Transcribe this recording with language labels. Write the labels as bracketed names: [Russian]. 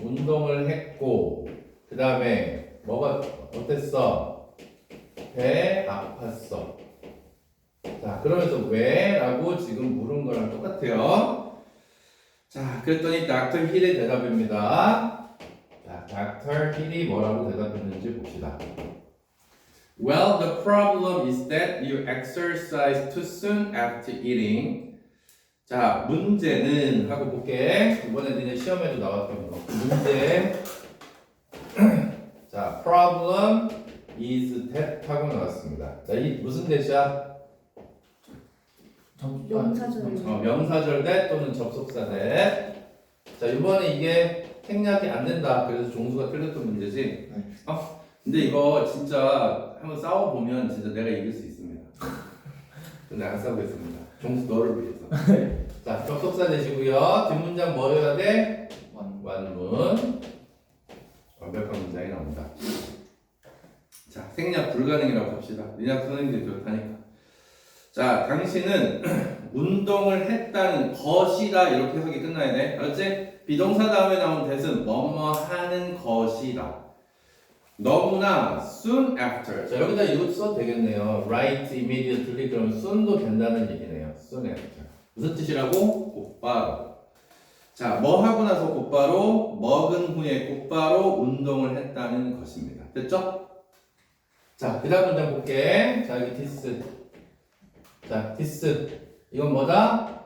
[Korean] 운동을 했고, 그 다음에 뭐가 어땠어? 배 아팠어. 자, 그러면서 왜? 라고 지금 물은 거랑 똑같아요. 자, 그랬더니 Dr. Hill의 대답입니다. 자, Dr. Hill이 뭐라고 대답했는지 봅시다. [English] Well, the problem is that you exercise too soon after eating. [Korean] 자, 문제는 하고 볼게. 이번에 니네 시험에도 나왔던 거. 문제. 자, problem is that 하고 나왔습니다. 자, 이 무슨 대시야? 명사절. 명사절 대 또는 접속사 대. 자, 이번에 이게 생략이 안 된다. 그래서 종수가 틀렸던 문제지. 네. 근데 이거 진짜 한번 싸워보면 진짜 내가 이길 수 있습니다. 근데 안 싸우겠습니다. 종수 너를 위해서. 자, 접속사 되시고요. 뒷문장 뭐 해야 돼? 완문. 완벽한 문장이 나옵니다. 자, 생략 불가능이라고 합시다. 니네 선생님들이 그렇다니까. 자, 당신은 운동을 했다는 것이다. 이렇게 해석이 끝나야 돼. 알았지? 비동사 다음에 나온 that은 뭐뭐 하는 것이다. 너무나 soon after. 자, 여기다 이것도 써도 되겠네요. [English] Right immediately. [Korean] 그러면 soon도 된다는 얘기네요. soon after. 무슨 뜻이라고? 곧바로. 자, 뭐 하고 나서 곧바로, 먹은 후에 곧바로 운동을 했다는 것입니다. 됐죠? 자, 그 다음 문장 볼게. 자, 여기 this. 자, this. 이건 뭐다?